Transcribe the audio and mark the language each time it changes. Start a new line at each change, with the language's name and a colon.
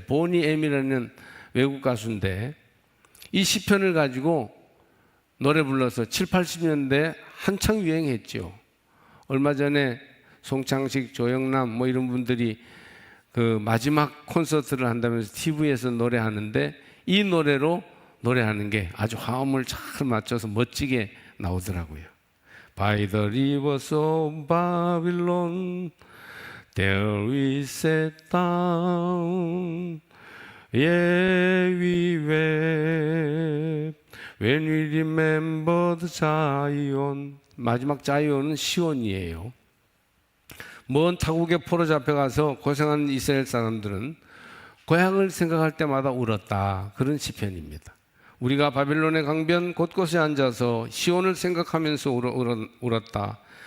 Korean: 보니 엠이라는 외국 가수인데 이 시편을 가지고 노래 불러서 7, 80년대 한창 유행했죠. 얼마 전에 송창식, 조영남 뭐 이런 분들이 그 마지막 콘서트를 한다면서 TV에서 노래하는데 이 노래로 노래하는 게 아주 화음을 잘 맞춰서 멋지게 나오더라고요.
English: By the rivers of Babylon there we sat down, yeah we wept when we remembered Zion.
Korean: 마지막 자이온은 시온이에요. 먼 타국에 포로 잡혀가서 고생하는 이스라엘 사람들은 고향을 생각할 때마다 울었다. 그런 시편입니다. 우리가 바벨론의 강변 곳곳에 앉아서 시온을 생각하면서 울었다.